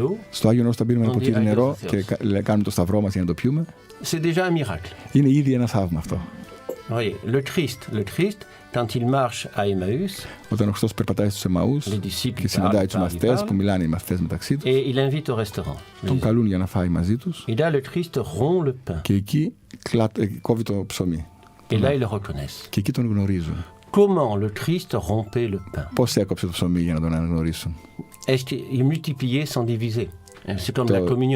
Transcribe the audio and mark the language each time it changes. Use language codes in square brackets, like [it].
[el] Στο Άγιο Νόστο πίνουμε ένα ποτήρι νερό και κάνουμε το σταυρό μας για να το πιούμε. Είναι ήδη ένα θαύμα αυτό. [fr] Le Christ, quand il marche à Emmaüs, [el] όταν ο Χριστός περπατάει στους Εμαούς και συναντάει τους μαθητές που μιλάνε οι μαθητές μεταξύ τους, [fr] et il invite au restaurant. [el] Τον καλούν για να φάει μαζί τους. [fr] Et là, le Christ rompt le pain. [el] Και εκεί κόβει το ψωμί. [fr] Et là, ils le reconnaissent. [el] Και εκεί τον γνωρίζουν. [fr] Comment le Christ rompait le pain? [el] Πώς έκοψε το ψωμί για να τον αναγνωρίσουν? [fr] Est-ce qu'il multipliait sans diviser? C'est comme la communion.